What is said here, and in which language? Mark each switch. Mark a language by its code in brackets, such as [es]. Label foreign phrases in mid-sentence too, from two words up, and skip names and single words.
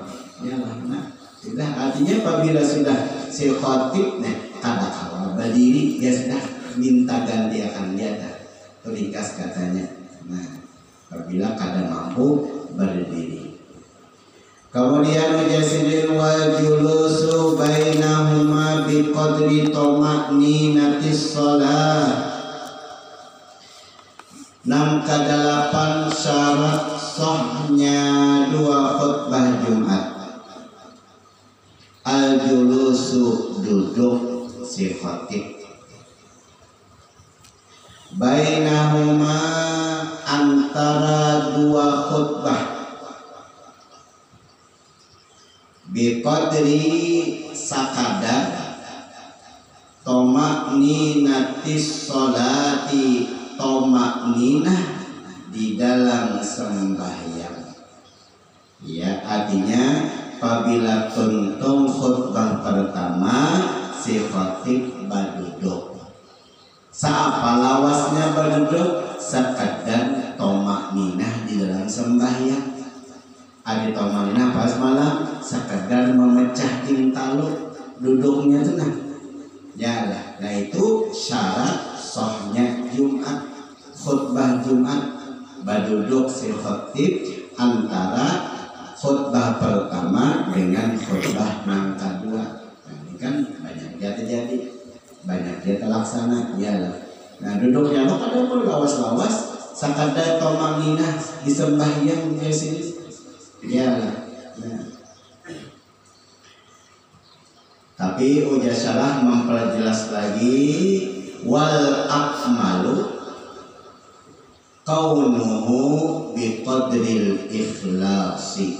[bjn] Yalah, nah, sudah artinya apabila sudah si khatib, nah kada kau berdiri, ya sudah minta ganti akan dia dah. Itu ringkas katanya. Nah, apabila kada mampu berdiri. [ar] Kemudian ujasidin والجلوس بينهما بقدر طمأنينة الصلاة. [bjn] 6 ke-8 syarat sahnya 2 khutbah Jumat. [ar] الجلوس [bjn] duduk si khatib. Bainahuma antara 2 khutbah. [ar] بقدر sakadar طمأنينة الصلاة, [bjn] toma'ninah di dalam sembahyang. Ya, artinya apabila tuntung khutbah pertama si khatib baduduk. Saapa lawasnya baduduk? Sekadar toma'ninah di dalam sembahyang. Ada toma'ninah pas malam sekadar memecah tintalu duduknya tenang. Ya lah, nah itu syarat sahnya Jumat, khutbah Jumat. Baduduk si khatib antara khutbah pertama dengan khutbah yang kedua. Nah, ini kan banyak dia terjadi, banyak dia terlaksana. Ya lah, nah duduknya lo kadang pun lawas-lawas sakadar toma'ninah di sembahyang di sini. Ya lah, nah. Tapi Uja Salah memperjelas lagi [ar] والأكمل كونه بقدر الإخلاص.